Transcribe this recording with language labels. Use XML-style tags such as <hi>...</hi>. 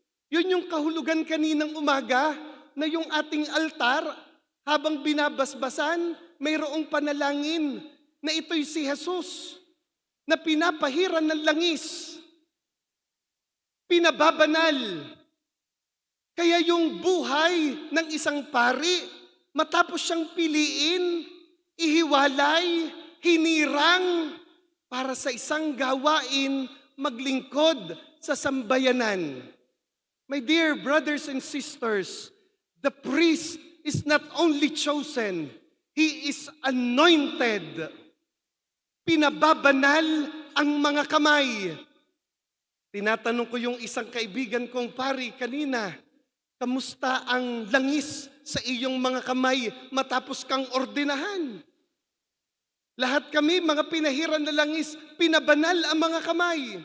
<tl>Yun yung kahulugan kaninang umaga, na yung ating altar, habang binabasbasan, mayroong panalangin, na ito'y si Jesus, na pinapahiran ng langis, pinababanal. Kaya yung buhay ng isang pari, matapos siyang piliin, ihiwalay, hinirang, para sa isang gawain, maglingkod sa sambayanan.</tl> <en>My dear brothers and sisters, the priest is not only chosen, he is anointed.</en> <tl>Pinababanal ang mga kamay. Tinatanong ko yung isang kaibigan kong pari kanina, kamusta ang langis sa iyong mga kamay matapos kang ordinahan? Lahat kami, mga pinahiran na langis, pinabanal ang mga kamay.</tl>